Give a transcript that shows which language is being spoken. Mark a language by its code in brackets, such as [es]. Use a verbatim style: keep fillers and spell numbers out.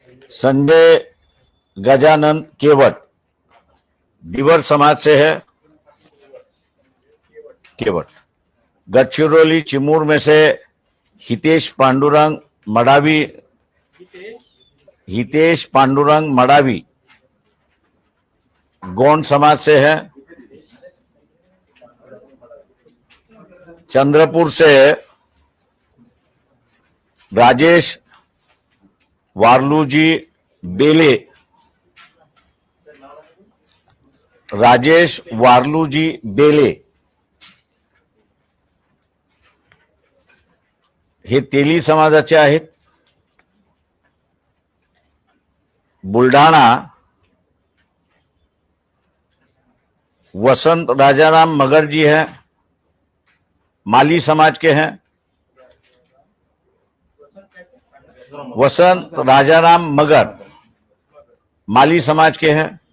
[hi] संजय गजानन केवट दीवर समाज से है, केवट। गढ़चिरौली चिमूर में से हितेश पांडुरंग मडावी, हितेश हितेश पांडुरंग मडावी गोंड समाज से है। चंद्रपुर से [mr] राजेश वारलूजी बेले, राजेश वारलूजी बेले हे तेली समाजाचे आहेत। [hi] बुलढाणा वसंत राजाराम मगर जी हैं, माली समाज के हैं। वसंत राजाराम मगर माली समाज के हैं।